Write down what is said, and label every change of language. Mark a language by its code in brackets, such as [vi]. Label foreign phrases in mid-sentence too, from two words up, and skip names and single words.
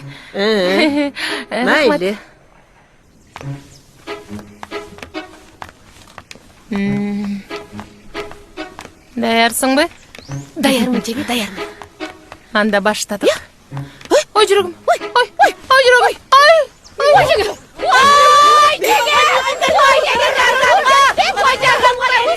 [ky] Mayli. Даярсыңбы? Даярмын жеңе, даярмын. Анда баштадык. Ой, жүрөгүм. Ой, жүрөгүм. Ой, жеңе. Ой, жеңе! Ой, жеңе, жарламга! Ой, jarlamga!